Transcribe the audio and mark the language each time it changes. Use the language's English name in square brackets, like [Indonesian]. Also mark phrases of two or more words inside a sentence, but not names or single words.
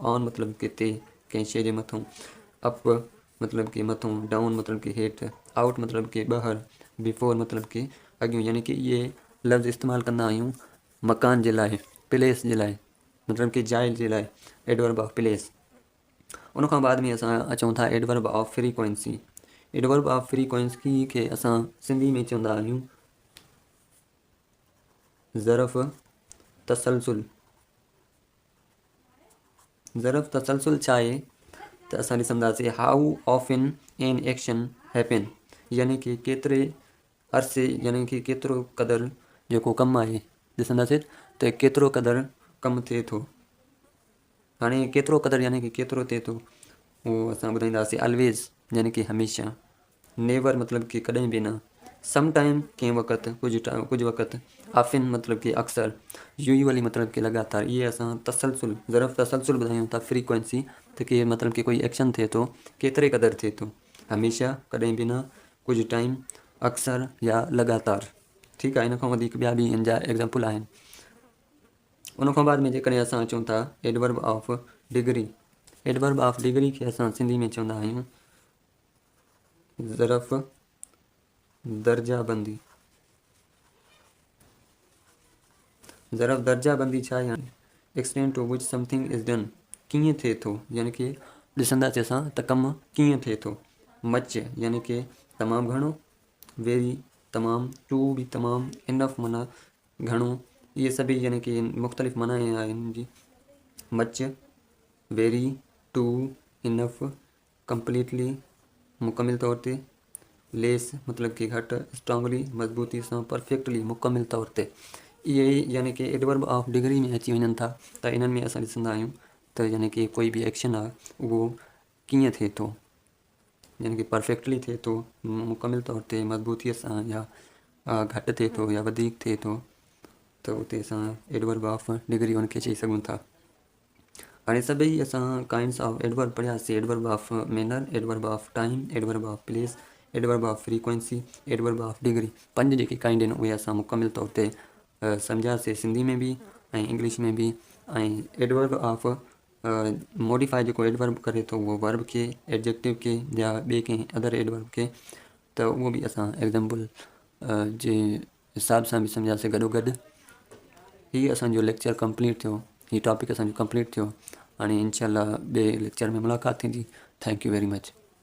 [Sindhi] ऑन मतलब कि ते, कंहिं शइ जे मथां, अप मतलब कि मथां, डाउन मतलब कि हेठि, आउट मतलब कि ॿाहिरि, बिफोर मतलब कि अॻियूं, यानी कि इहे लफ़्ज़ इस्तेमालु कंदा आहियूं मकान जे लाइ, प्लेस जे लाइ, मतलब कि जाइ जे लाइ, [English] Adverb of place. [Sindhi] उन खां बाद में असां अचूं था [English] adverb of frequency. adverb of frequency [Sindhi] खे असां सिंधी में चवंदा आहियूं ज़रफ़ तसलसुल। ज़रफ़ तसलसुल छा आहे त असां ॾिसंदासीं [English] how often an action happen, [Sindhi] यानी कि केतिरे अरसे, यानी कि केतिरो क़दुरु जेको कमु आहे, ॾिसंदासीं त केतिरो क़दुरु कमु थिए थो। हाणे केतिरो क़दुरु यानी कि केतिरो थिए थो उहो असां ॿुधाईंदासीं ऑलवेज़ यानी कि हमेशह, नेवर मतलब कि कॾहिं बि न, [English] some time [Sindhi] कंहिं वक़्तु, कुझु वक़्तु, ऑफन मतलब कि अक्सर, यूजुअली मतलब कि लगातार। इहे असां तसलसुल, ज़रफ़ तसलसुल ॿुधायूं था फ्रीक्वेंसी त कि मतलब कि कोई एक्शन थिए थो केतिरे क़दुरु थिए थो, हमेशह, कॾहिं बि न, कुझु टाइम, अक्सर या लगातार। ठीकु आहे, इन खां वधीक ॿिया बि इन जा एग्ज़ाम्पल आहिनि। उन खां बाद में जेकॾहिं असां अचूं था [English] adverb of degree. adverb of degree [Sindhi] खे असां सिंधी में चवंदा आहियूं ज़रफ़ दर्जाबंदी। ज़रफ़ दर्जाबंदी छा, यानी [English] extend to which something is done, [Sindhi] कीअं थिए थो, यानी कि ॾिसंदासीं असां त कमु कीअं थिए थो। मच यानी कि तमामु घणो, वेरी तमामु, टू बि तमामु, इनफ माना घणो। इहे सभई यानी कि मुख़्तलिफ़ माना आहिनि हिन जी। [English] much, very, too, enough, completely [Sindhi] मुकमिल तौर ते, लेस मतलब कि घटि, स्ट्रांगली मज़बूती सां, परफेक्टली मुकमिल तौर ते। इहे ई यानी कि [English] adverb of degree [Sindhi] में अची वञनि था। त इन्हनि में असां ॾिसंदा आहियूं त यानी कि कोई बि एक्शन आहे उहो कीअं थिए थो, यानी कि परफेक्टली थिए थो, मुकमिल तौर ते, मज़बूतीअ सां, या घटि थिए थो या वधीक थिए थो, त उते असां [English] adverb of degree [Sindhi] उनखे चई सघूं था। हाणे सभई असां [English] kinds of adverb [Sindhi] पढ़ियासीं। [English] Adverb of manner, adverb of time, adverb of place, adverb of frequency, adverb of degree. [Sindhi] 5 जेके काइंड आहिनि उहे असां मुकमिल तौर ते सम्झासीं, सिंधी में बि ऐं इंग्लिश में बि। ऐं [English] adverb of modify [Sindhi] जेको एडवर्ब करे थो उहो वर्ब खे, एडजेक्टिव खे या ॿिए कंहिं अदर एडवर्ब खे, त उहो बि असां एग्ज़ाम्पल जे हिसाब सां बि सम्झासीं गॾोगॾु। हीअ असांजो [English] lecture complete [Sindhi] थियो, हीअ टॉपिक असांजो कंप्लीट थियो। हाणे इंशाल्लाह ॿिए लेक्चर में मुलाक़ात थींदी। [English] Thank you very much.